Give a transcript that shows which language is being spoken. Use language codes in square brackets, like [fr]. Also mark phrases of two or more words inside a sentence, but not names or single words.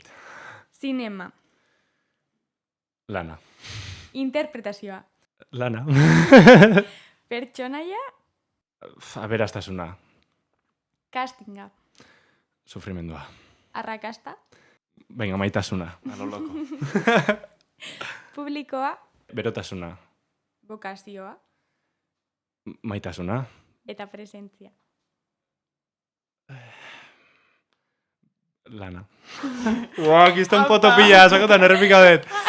[eu] Zinema. Lana. Interpretazioa. Lana. Pertsonaia. Aberastasuna. Castinga. Sufrimendua. Arrakasta. Venga, maitasuna. [es] A lo loco. [eu] Publikoa. Berotasuna. Bokazioa. Maitasuna. Eta presentzia. Lana. Ua, kiston poto pila, sakotan errepika dut.